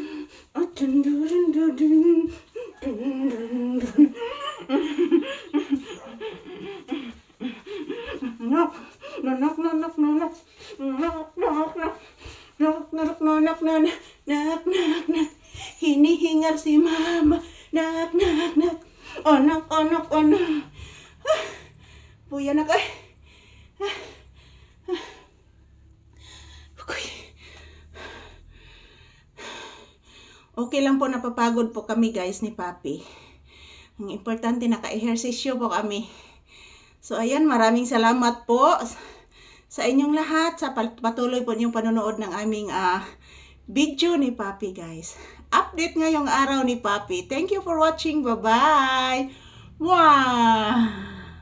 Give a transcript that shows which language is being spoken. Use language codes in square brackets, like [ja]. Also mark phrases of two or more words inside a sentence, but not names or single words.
[tl] Atun, durin, dudin, dun, dun, dun. Nok, nok, nok, nok, nok, nok, nok, nok. Nak, nak, nak, nak, nak, nak, nak, nak. Hinihingal si mama. Nak, nak, nak. Anak, anak, anak. Buya na kay. Okay lang po, napapagod po kami, guys, ni Papi. Ang importante, naka-ehersisyo po kami. So, ayan, maraming salamat po sa inyong lahat, sa patuloy po niyong panonood ng aming video ni Papi, guys. Update ngayong araw ni Papi. [en] Thank you for watching. Bye-bye. Wow!